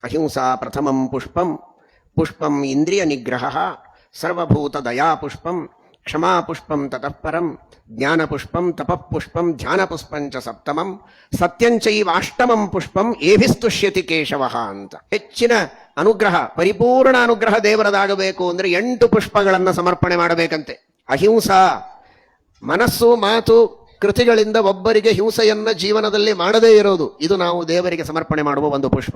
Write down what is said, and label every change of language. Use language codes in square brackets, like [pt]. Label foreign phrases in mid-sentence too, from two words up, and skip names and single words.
[sa] ಅಹಿಂಸಾ ಪ್ರಥಮಂ ಪುಷ್ಪಂ, ಪುಷ್ಪಂ ಇಂದ್ರಿಯ ನಿಗ್ರಹ, ಸರ್ವಭೂತ ದಯಾ ಪುಷ್ಪಂ, ಕ್ಷಮಾ ಪುಷ್ಪಂ ತತಃ ಪರಂ, ಜ್ಞಾನ ಪುಷ್ಪಂ ತಪಃ ಪುಷ್ಪಂ, ಧ್ಯಾನ ಪುಷ್ಪಂಚ ಸಪ್ತಮಂ, ಸತ್ಯಂಚೈವಾಷ್ಟಮಂ ಪುಷ್ಪಂ ಏಭಿಸ್ತುಷ್ಯತಿ ಕೇಶವ ಅಂತ. [kn] ಹೆಚ್ಚಿನ ಅನುಗ್ರಹ, ಪರಿಪೂರ್ಣ ಅನುಗ್ರಹ ದೇವರದಾಗಬೇಕು ಅಂದ್ರೆ 8 ಪುಷ್ಪಗಳನ್ನು ಸಮರ್ಪಣೆ ಮಾಡಬೇಕಂತೆ. ಅಹಿಂಸಾ, ಮನಸ್ಸು ಮಾತು ಕೃತಿಗಳಿಂದ ಒಬ್ಬರಿಗೆ ಹಿಂಸೆಯನ್ನ ಜೀವನದಲ್ಲಿ ಮಾಡದೇ ಇರೋದು, ಇದು ನಾವು ದೇವರಿಗೆ ಸಮರ್ಪಣೆ ಮಾಡುವ ಒಂದು ಪುಷ್ಪ.